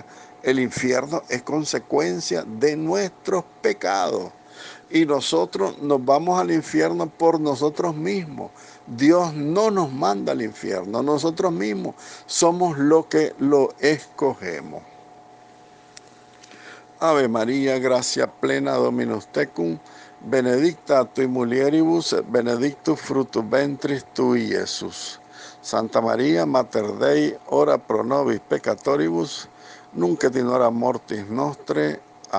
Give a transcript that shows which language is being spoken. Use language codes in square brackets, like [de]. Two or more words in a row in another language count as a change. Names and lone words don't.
[es] El infierno es consecuencia de nuestros pecados y nosotros nos vamos al infierno por nosotros mismos. Dios no nos manda al infierno, nosotros mismos somos los que lo escogemos. [la] Ave María, gracia plena, Dominus tecum, benedicta tui mulieribus, benedictus fructus ventris tui, Iesus. Santa María, Mater Dei, ora pro nobis peccatoribus, nunc et in hora mortis nostre.